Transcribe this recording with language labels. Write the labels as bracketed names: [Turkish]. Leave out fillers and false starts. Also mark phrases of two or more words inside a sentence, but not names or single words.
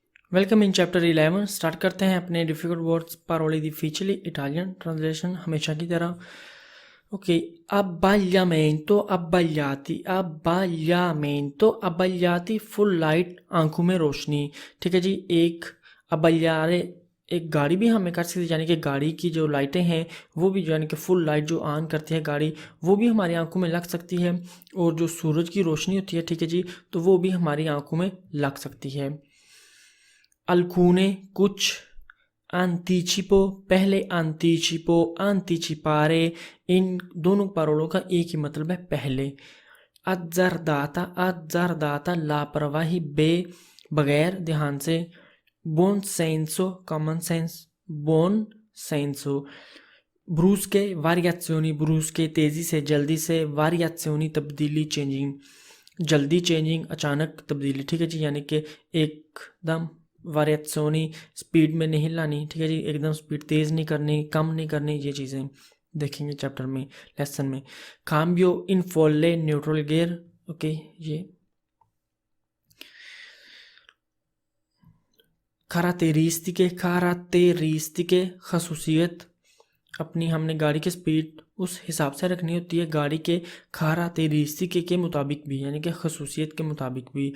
[English] welcome in chapter 11. [Hindi] स्टार्ट करते हैं अपने [English] difficult words [Italian] parole difficili [English] Italian translation [Hindi] हमेशा की तरह। ओके, [Italian] abbagliamento, abbagliati, abbagliamento, abbagliati, [English] full light, [Hindi] आंखों में रोशनी। ठीक है जी। एक abbagliare एक गाड़ी भी हमें कर सकते हैं, यानी कि गाड़ी की जो लाइटें हैं वो भी यानी कि [English] full light [Hindi] जो ऑन करती है गाड़ी, वो भी हमारी आंखों में लग सकती है। और जो सूरज की रोशनी होती है, ठीक है जी, तो वो भी हमारी आंखों में लग सकती है। [Italian] alcune कुछ, anticipo पहले, anticipo anticipare, [Hindi] इन दोनों पारोलों का एक ही मतलब है पहले। [Italian] azzardata azzardata [Hindi] लापरवाही, बगैर ध्यान से। [Italian] buon senso [English] common sense, [Italian] buon senso। brusche variazioni, [Hindi] brusche तेजी से जल्दी से, variazioni तब्दीली चेंजिंग, जल्दी चेंजिंग अचानक तब्दीली। ठीक है जी, यानी कि एकदम variazioni स्पीड में नहीं लानी। ठीक है जी, एकदम स्पीड तेज़ नहीं करनी, कम नहीं करनी, ये चीज़ें देखेंगे चैप्टर में, लेसन में। [Italian] cambio in folle [English] neutral gear. [Hindi] ओके, ये कारातेरिस्टिके खसूसियत, अपनी हमने गाड़ी की स्पीड उस हिसाब से रखनी होती है, गाड़ी के कारातेरिस्टिके के मुताबिक भी, यानी कि खसूसियत के मुताबिक भी।